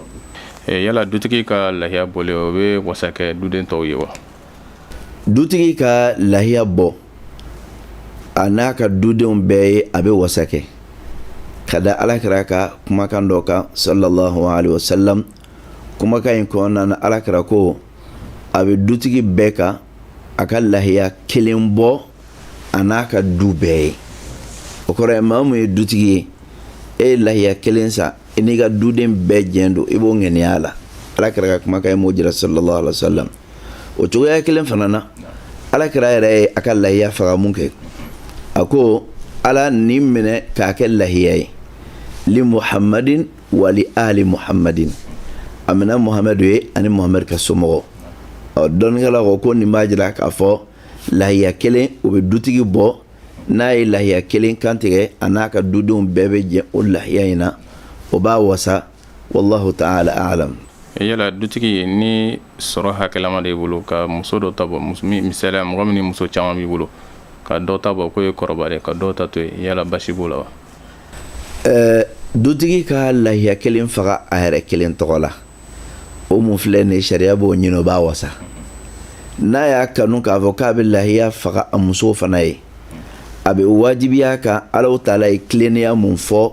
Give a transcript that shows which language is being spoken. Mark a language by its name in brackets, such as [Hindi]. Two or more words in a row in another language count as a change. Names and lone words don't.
[Bambara] Yala dutigi ka lahiya bɔlen o bɛ wasa kɛ duden tɔw ye wa? Dutigi ka lahiya bɔ a n'a ka dudenw bɛɛ ye a bɛ wasa kɛ ka da alakira ka kumakan dɔ kan [Arabic] صلى الله عليه وسلم [Bambara] kumakan in kɔnɔna na alakira ko a bɛ dutigi bɛɛ kan a ka lahiya kelen bɔ a n'a ka du bɛɛ ye o kɔrɔ ye maa mun ye dutigi ye e ye lahiya kelen sa i n'i ka duden bɛɛ jɛn don i b'o ŋɛniya la alakira ka kumakan in m'o jira [Arabic] صلى الله عليه وسلم [Bambara] o cogoya kelen fana na alakira yɛrɛ ye a ka lahiya faga mun kɛ a ko ala nin minɛ k'a kɛ lahiya ye [Arabic] لمحمد ولآل محمد [Bambara] a minɛ muhamadu ye ani muhamadu ka somɔgɔ dɔnnikɛla ko nin b'a jira k'a fɔ lahiya kelen o bɛ dutigi bɔ n'a ye lahiya kelen kantigɛ a n'a ka dudenw bɛɛ bɛ jɛ o lahiya in na o b'a wasa [Arabic] والله تعالى أعلم. [Bambara] Yala dutigi ni sɔrɔ hakɛlama de bolo ka muso dɔ ta bɔ misaliya mɔgɔ min ni muso caman b'i bolo ka dɔ ta bɔ k'o ye kɔrɔbalen ka dɔ ta to yen yala basi b'o la wa? Dutigi ka lahiya kelen faga a yɛrɛ kelen tɔgɔ la o mun filɛ nin sariya b'o ɲini o b'a wasa n'a y'a kanu k'a fɔ k'a bɛ lahiya faga a muso fana ye a bɛ wajibiya kan [Arabic] الله تعالى [Bambara] ye tilennenya mun fɔ